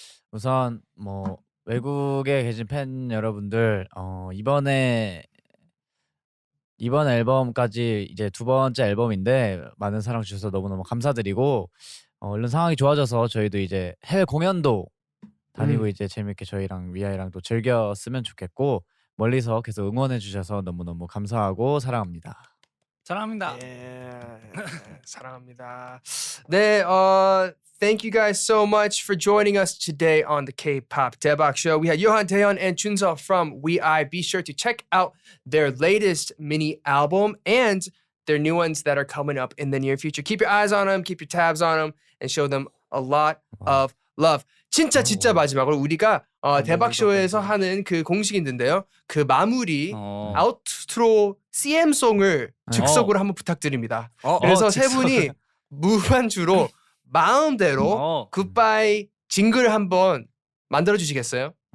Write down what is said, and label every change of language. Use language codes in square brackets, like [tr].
[ko] 우선 뭐 외국에 계신 팬 여러분들 이번 앨범까지 이제 두 번째 앨범인데 많은 사랑 주셔서 너무너무 감사드리고 얼른 상황이 좋아져서 저희도 이제 해외 공연도 다니고 이제 재밌게 저희랑 위아이랑 또 즐겼으면 좋겠고 멀리서 계속 응원해 주셔서 너무너무 감사하고 사랑합니다. 사랑합니다. 예, 사랑합니다. [en] 네, thank you guys so much for joining us today on the K-Pop Daebak Show. We had Yohan Taeyeon and Junso from WEi. Be sure to check out their latest mini album and their new ones that are coming up in the near future. Keep your eyes on them, keep your tabs on them, and show them a lot of love. [ko] 진짜 마지막으로 우리가 대박쇼에서 하는 그 공식이 있는데요. 그 마무리 아우트로 CM송을 즉석으로 한번 부탁드립니다. 그래서 세 분이 무반주로 마음대로 굿바이 징글 한번 만들어 주시겠어요?